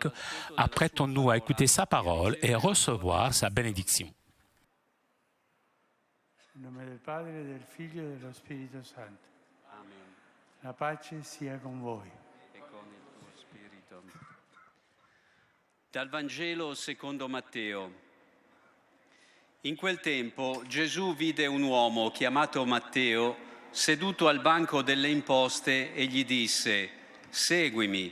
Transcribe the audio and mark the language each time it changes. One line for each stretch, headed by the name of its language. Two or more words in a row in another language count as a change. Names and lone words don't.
French: Apprêtons-nous à écouter sa parole et recevoir sa bénédiction.
Italian: In nome del Padre, del Figlio e dello Spirito Santo. Amen. La pace sia con voi. E con il tuo spirito. Dal Vangelo secondo Matteo. In quel tempo Gesù vide un uomo chiamato Matteo seduto al banco delle imposte e gli disse: «Seguimi».